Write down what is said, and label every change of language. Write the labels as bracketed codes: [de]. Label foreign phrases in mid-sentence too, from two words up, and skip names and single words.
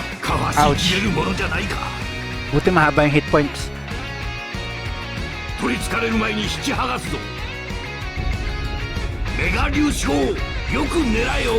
[ja] かわしきれるものじゃないか。 [tl] Buti mahaba yung [en] hit points. [ja] 取りつかれる前に引き剥がすぞ。メガ粒子砲よく狙えよ。